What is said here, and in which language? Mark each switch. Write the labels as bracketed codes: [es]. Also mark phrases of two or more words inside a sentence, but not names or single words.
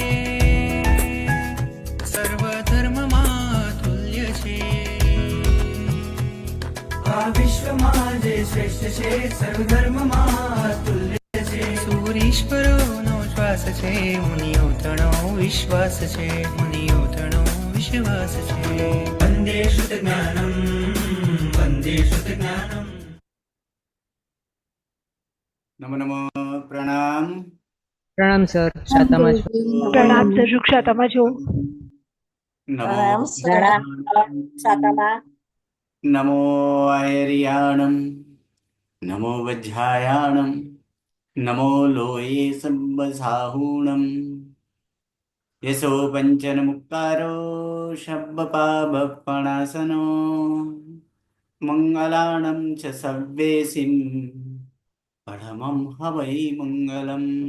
[gu] સર્વ ધર્મમાં તુલ્ય છે। આ વિશ્વમાં જે શ્રેષ્ઠ છે, સર્વધર્મમાં તુલ્ય છે। સૂરીશ્વરોનો શ્વાસ છે, મુનિઓ તણો વિશ્વાસ છે, મુનિઓ તણો વિશ્વાસ છે। [sa] वंदे शुद्धज्ञानम वंदे शुद्धज्ञानम। नमो नमो प्रणाम। [gu] પ્રણામ સર, શાતામાં છો? પ્રણામ સર, સુક્ષાતામાં છો? नमो સાતામાં [pra] नमो आयर्याणं नमो वज्रायाणं नमो लोये सम्बसाहूणं यशो पंचन मुक्तारो शब्बपाबप्पणासनो मंगलाणं च सव्वेसिं परमं हवै मंगलम्।